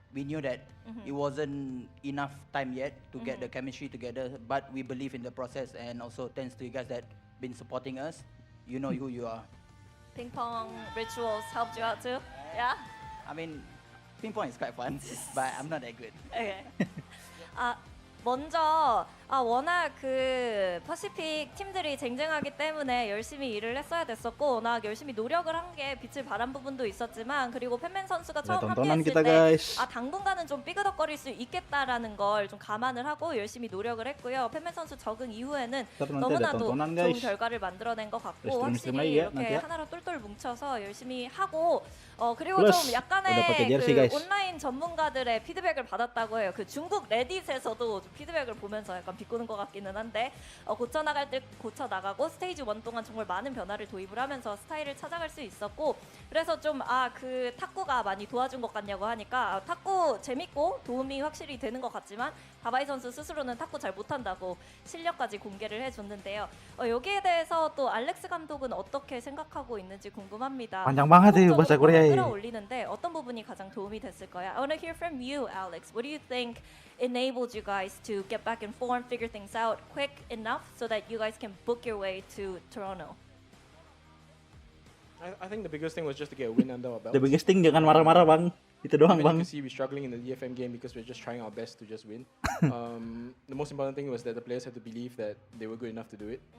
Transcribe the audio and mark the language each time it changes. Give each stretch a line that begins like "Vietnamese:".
English: We knew that it wasn't enough time yet to get the chemistry together, but we believe in the process, and also thanks to you guys that been supporting us. You know who you are. Ping pong rituals helped you out too? Yeah? I mean, ping pong is quite fun, but I'm not that good.
Korean: 네. 먼저 워낙 그 퍼시픽 팀들이 쟁쟁하기 때문에 열심히 일을 했어야 됐었고 워낙 열심히 노력을 한 게 빛을 발한 부분도 있었지만 그리고 팬맨 선수가 처음 합류했을 때 당분간은 좀 삐그덕거릴 수 있겠다라는 걸 좀 감안을 하고 열심히 노력을 했고요. 팬맨 선수 적응 이후에는 너무나도 좋은 결과를 만들어낸 것 같고 확실히 이렇게 하나로 똘똘 뭉쳐서 열심히 하고 그리고 좀 약간의 그 온라인 전문가들의 피드백을 받았다고 해요. 그 중국 레딧에서도 피드백을 보면서 약간 비꼬는 것 같기는 한데 고쳐나갈 때 고쳐나가고 스테이지 1 동안 정말 많은 변화를 도입을 하면서 스타일을 찾아갈 수 있었고 그래서 좀 그 탁구가 많이 도와준 것 같냐고 하니까 탁구 재밌고 도움이 확실히 되는 것 같지만 다바이 선수 스스로는 탁구 잘 못한다고 실력까지 공개를 해줬는데요. 여기에 대해서 또 알렉스 감독은 어떻게 생각하고 있는지 궁금합니다.
Indonesian: panjang banget nih bahasa Korea.
Korean: 끌어올리는데 어떤 부분이 가장 도움이 됐을까요?
English: I want to hear from you, Alex. What do you think enabled you guys to get back in form, figure things out quick enough so that you guys can book your way to Toronto? I think the biggest thing was just to get a win under our belt. The biggest thing
Indonesian: jangan marah-marah bang. Itu doang
English: You
Indonesian: bang.
English: can see we're struggling in the DFM game because we're just trying our best to just win. The most important thing was that the players had to believe that they were good enough to do it.